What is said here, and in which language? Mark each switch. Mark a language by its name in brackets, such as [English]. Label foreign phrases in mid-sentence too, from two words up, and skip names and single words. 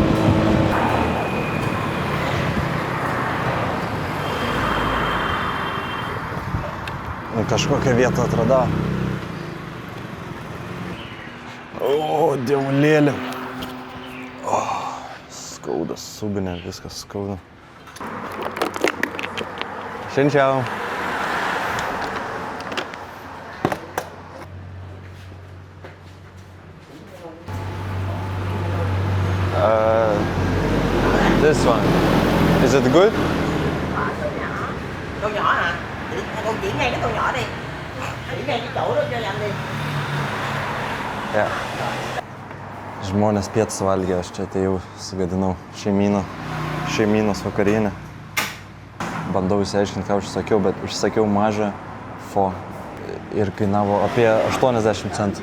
[Lithuanian] Kažkokią vietą atradau. O, dievulėlė. Skauda, subinė, viskas skauda. Šiandien. [English] This one. Is it good? [Vietnamese] Tô nhỏ hả? Con chỉ ngay cái tô nhỏ đi. Chỉ ngay cái chỗ đó cho anh đi. [Lithuanian] Ja. Žmonės pietus valgė, aš čia atėjau, sugadinau šeimynos vakarienę. Bandau išsiaiškinti, ką užsakiau, bet užsakiau mažą fo ir kainavo apie 80 centų.